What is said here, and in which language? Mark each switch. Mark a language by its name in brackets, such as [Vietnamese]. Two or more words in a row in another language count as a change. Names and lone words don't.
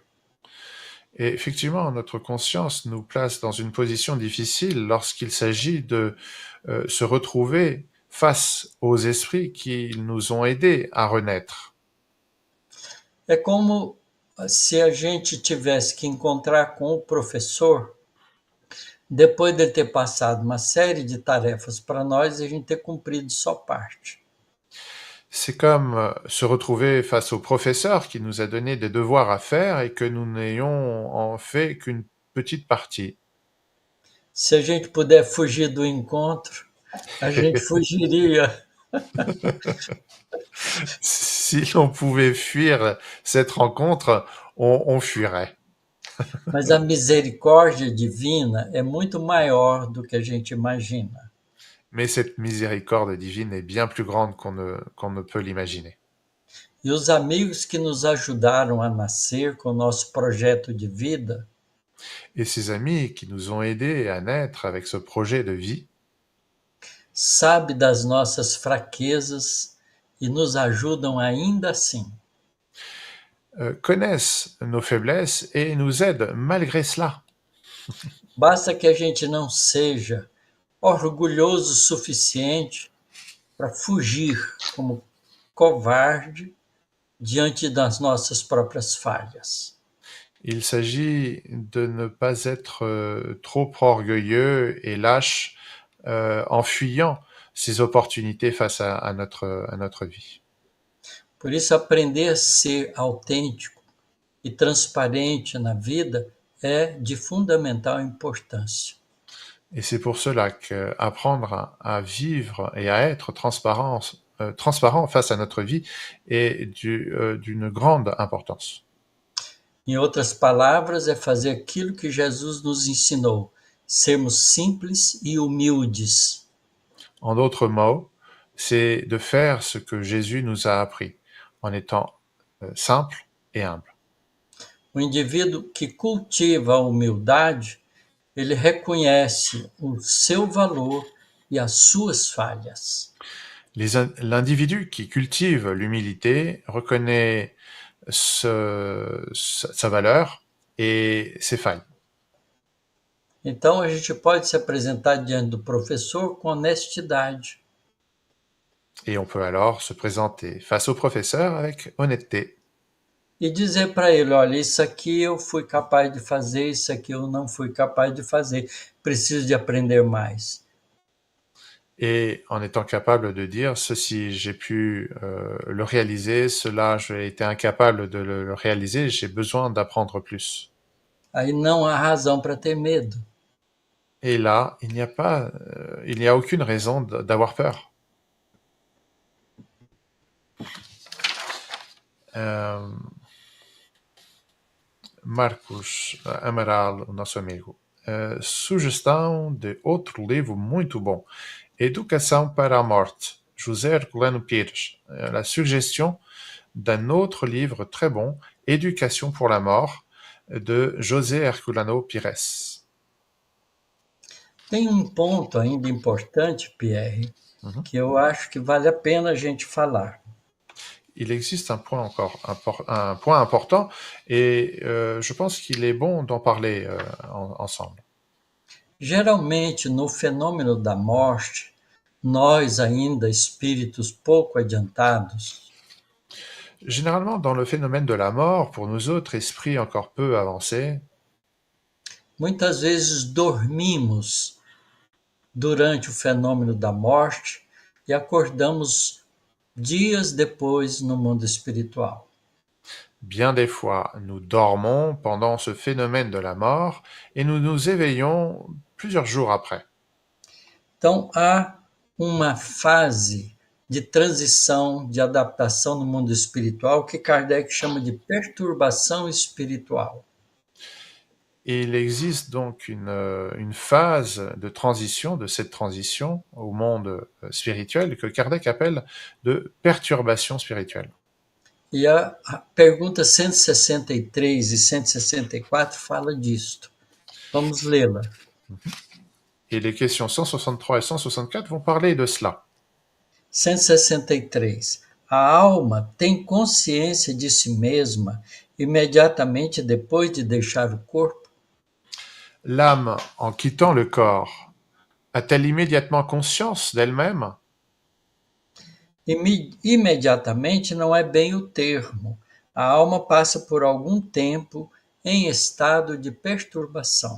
[French] Et effectivement, notre conscience nous place dans une position difficile lorsqu'il s'agit de se retrouver face aux esprits qui nous ont aidés à renaître. [Portuguese] É como se a gente tivesse que encontrar com o professor depois de ter passado uma série de tarefas para nós e a gente ter cumprido só parte. [French] C'est comme se retrouver face au professeur qui nous a donné des devoirs à faire et que nous n'ayons en fait qu'une petite partie. [Portuguese] Se a gente puder fugir do encontro, a gente fugiria. [French] Si l'on pouvait fuir cette rencontre, on fuirait. [Portuguese] Mas a misericórdia divina é muito maior do que a gente imagina. [French] Mais cette miséricorde divine est bien plus grande qu'on ne peut l'imaginer. [Portuguese] E os amigos que nos ajudaram a nascer com o nosso projeto de vida, [French] Et ces amis qui nous ont aidés à naître avec ce projet de vie, [Portuguese] sabe das nossas fraquezas e nos ajudam ainda assim. [French] connaissent nos faiblesses et nous aident malgré cela. [Portuguese] Basta que a gente não seja orgulhoso o suficiente para fugir como covarde diante das nossas próprias falhas. [French] Il s'agit de ne pas être trop orgueilleux et lâche en fuyant ces opportunités face à notre vie. [Portuguese] Por isso, aprender a ser autêntico e transparente na vida é de fundamental importância. [French] Et c'est pour cela qu'apprendre à vivre et à être transparent face à notre vie est d'une grande importance. [Portuguese] Em outras palavras, é fazer aquilo que Jesus nos ensinou, sermos simples e humildes. [French] En d'autres mots, c'est de faire ce que Jésus nous a appris, en étant simple et humble. [Portuguese] O indivíduo que cultiva a humildade, ele reconhece o seu valor e as suas falhas. [French] L'individu qui cultive l'humilité reconnaît sa valeur et ses failles. [Portuguese] Então, a gente pode se apresentar diante do professor com honestidade. [French] Et on peut alors se présenter face au professeur avec honnêteté. [Portuguese] E dizer para ele, olha, isso aqui eu fui capaz de fazer, isso aqui eu não fui capaz de fazer, preciso de aprender mais. [French] Et en étant capable de dire, ceci, j'ai pu le réaliser, cela, j'ai été incapable de le réaliser, j'ai besoin d'apprendre plus. [Portuguese] Aí não há razão para ter medo. [French] Et là, il n'y a aucune raison d'avoir peur. [Portuguese] Marcos Amaral, o nosso amigo. Sugestão de outro livro muito bom. [French] Éducation par la mort, José Herculano Pires. La suggestion d'un autre livre très bon, Éducation pour la mort, de José Herculano Pires. [Portuguese] Tem ponto ainda importante, Pierre, que eu acho que vale a pena a gente falar. [French] il existe un point encore un point important et je pense qu'il est bon d'en parler ensemble. [Portuguese] Geralmente, no fenômeno da morte, nós, ainda espíritos pouco adiantados, [French] Généralement, dans le phénomène de la mort, pour nous autres esprits encore peu avancés, [Portuguese] muitas vezes dormimos durante o fenômeno da morte e acordamos dias depois no mundo espiritual. [French] bien des fois, nous dormons pendant ce phénomène de la mort et nous nous éveillons plusieurs jours après. [Portuguese] Então, há uma fase de transição, de adaptação no mundo espiritual que Kardec chama de perturbação espiritual. [French] Il existe donc une phase de transition, de cette transition au monde spirituel que Kardec appelle de perturbation spirituelle. [Portuguese] E a pergunta 163 e 164 fala disto. Vamos lê-la. [French] Et les questions 163 et 164 vont parler de cela. [Portuguese] 163. A alma tem consciência de si mesma imediatamente depois de deixar o corpo? [French] L'âme, en quittant le corps, a-t-elle immédiatement conscience d'elle-même? [Portuguese] Imediatamente não é bem o termo. A alma passa por algum tempo em estado de perturbação.